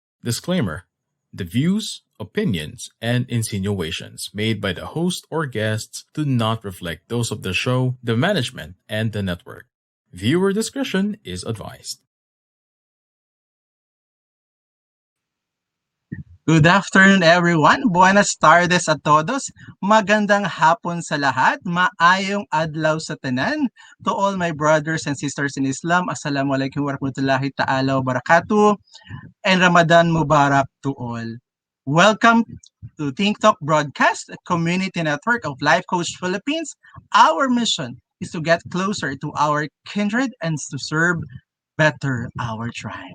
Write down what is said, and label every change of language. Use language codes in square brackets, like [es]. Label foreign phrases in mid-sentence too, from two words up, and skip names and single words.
[en] Disclaimer: the views, opinions, and insinuations made by the host or guests do not reflect those of the show, the management, and the network. Viewer discretion is advised. Good afternoon, everyone. [es] Buenas tardes a todos. [tl] Magandang hapon sa lahat. [ceb] Maayong adlaw sa tanan. [en] To all my brothers and sisters in Islam, [ar] السلام عليكم ورحمة الله تعالى وبركاته. [en] And [ar] رمضان مبارك [en] to all. Welcome to Think Talk Broadcast, a community network of Life Coach Philippines. Our mission is to get closer to our kindred and to serve better our tribe.